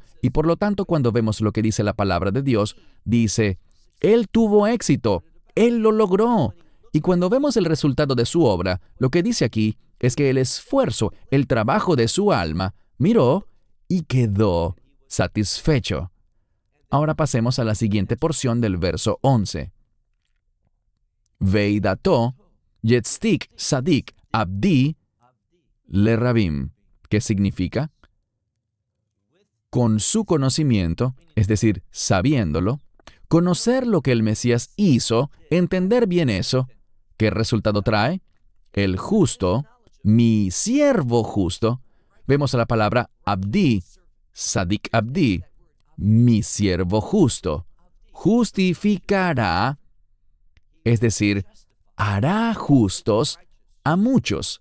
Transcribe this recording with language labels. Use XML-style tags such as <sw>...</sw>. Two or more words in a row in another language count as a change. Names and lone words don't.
<es>Y por lo tanto, cuando vemos lo que dice la palabra de Dios, dice, Él tuvo éxito, Él lo logró. Y cuando vemos el resultado de su obra, lo que dice aquí es que el esfuerzo, el trabajo de su alma, miró y quedó satisfecho. Ahora pasemos a la siguiente porción del verso 11.</es> <he>בדעתו יצדיק צדיק עבדי לרבים,</he> <es>que significa con su conocimiento, es decir, sabiéndolo, conocer lo que el Mesías hizo, entender bien eso, ¿qué resultado trae? El justo, mi siervo justo, vemos la palabra abdi,</es> <he>צדיק עבדי,</he> <es>mi siervo justo, justificará, es decir, hará justos a muchos.</es>